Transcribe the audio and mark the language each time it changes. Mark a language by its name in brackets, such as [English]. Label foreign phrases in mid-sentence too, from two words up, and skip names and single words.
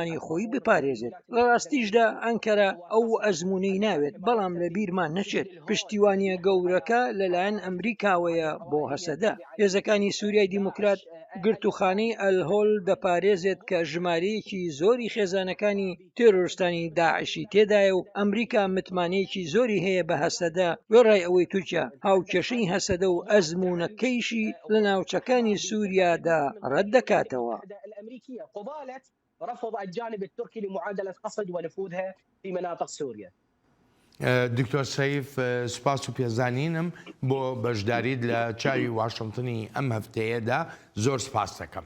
[Central Kurdish] نیشتیمانی خۆی بپارێزێت لە ڕاستیشدا ئەنکەرە ئەو ئەزمونەی ناوێت بەڵام لە بیرمان نەچێت پشتیوانیە گەورەکە لەلایەن ئەمریکاوەیە بۆ هەسەدا هێزەکانی سووریای دیموکرات گرتوخانەی ئەلهۆل دەپارێزێت کە ژمارەیەکی زۆری خێزانەکانی تێرۆریستانی داعشی تێدایە و ئەمریکا متمانەیەکی زۆری هەیە بە هەسەدا وێڕای ئەوەی تورکیا هاوکێشەی هەسەدە و ئەزمونەکەیشی لە ناوچەکانی سووریادا ڕەت دەکاتەوە. [Arabic] رفض الجانب التركي لمعادلة قصد ونفوذها في مناطق سوريا. [Central Kurdish] دکتۆر سەیف سوپاس و پێزانینم بۆ بەشداریت لە چاوی واشنگتنی ئەم هەفتەیەدا زۆر سپاس دەکەم.